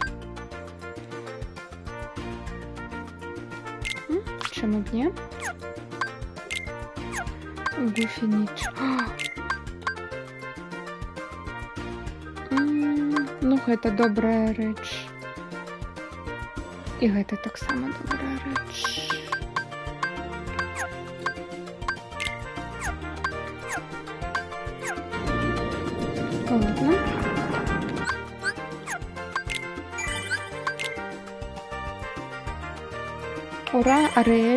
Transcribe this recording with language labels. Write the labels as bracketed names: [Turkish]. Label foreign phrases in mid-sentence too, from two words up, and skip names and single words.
[Ukrainian] Чому б ні? [Belarusian] Гуфі ніч. Ну, гэта добрая рэч. І гэта таксама добрая рэч. Ладно. Ура, Аріель.